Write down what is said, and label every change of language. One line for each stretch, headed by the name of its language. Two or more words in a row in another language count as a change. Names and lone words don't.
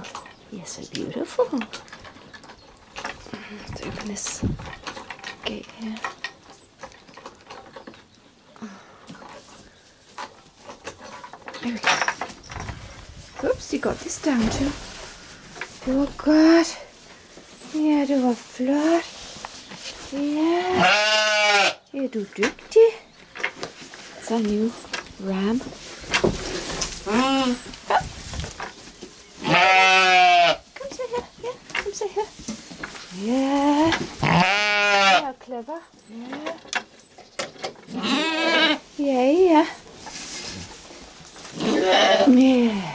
English: You're so beautiful. Let's open this gate here. There we go. Oops, you got this down too. Oh God.
Danish: Ja, du var flot. Ja. Ja, du er dygtig.
English: It's our new ram. Come say here. Yeah, come say here. Yeah. How clever. Yeah. Yeah, yeah. Yeah.